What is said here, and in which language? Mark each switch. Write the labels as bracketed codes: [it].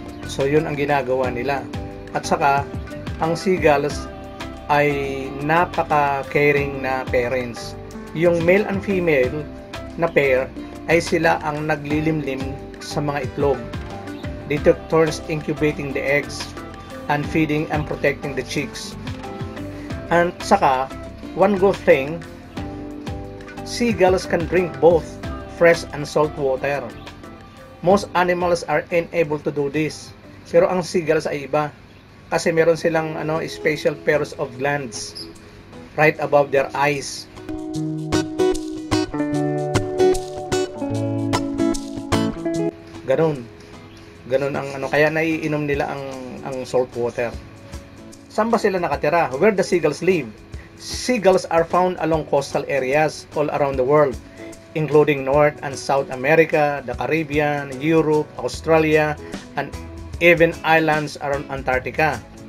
[tl] So yun ang ginagawa nila. At saka ang seagulls ay napaka-caring na parents. Yung [en] male and female [tl] na pair ay sila ang naglilimlim sa mga itlog. [en] They took turns incubating the eggs and feeding and protecting the chicks. And [tl] saka, [en] one good thing, seagulls can drink both fresh and salt water. Most animals are unable to do this. [tl] Pero ang seagulls ay iba. Kasi meron silang [en] special pairs of glands right above their eyes. [tl] Ganun ang kaya naiinom nila ang salt water. Saan ba sila nakatira? [en] Where the seagulls live? Seagulls are found along coastal areas all around the world, including North and South America, the Caribbean, Europe, Australia, and even islands around Antarctica.